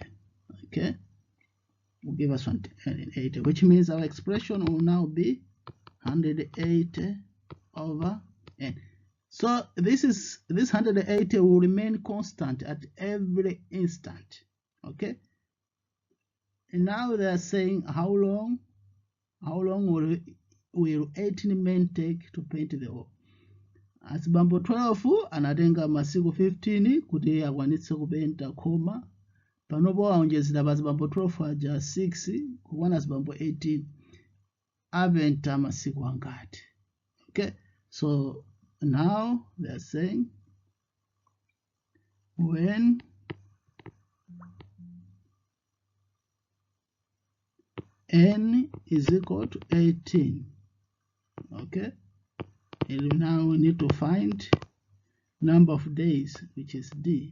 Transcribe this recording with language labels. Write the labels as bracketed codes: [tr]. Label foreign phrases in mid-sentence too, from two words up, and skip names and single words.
[en] Okay, will give us 180, which means our expression will now be 180 over n. So this 180 will remain constant at every instant. Okay, and now they are saying how long will 18 men take to paint the wall. [ny] Azibambo 12 anatenga masiku 15 kuti akwanitse kupenta khoma. Panopo aonjezera pazibambo 12 aja 6 kukwana zibambo 18 apenta masiku angati. [en] Okay, so now they are saying when n is equal to 18, okay, and now we need to find number of days, which is d.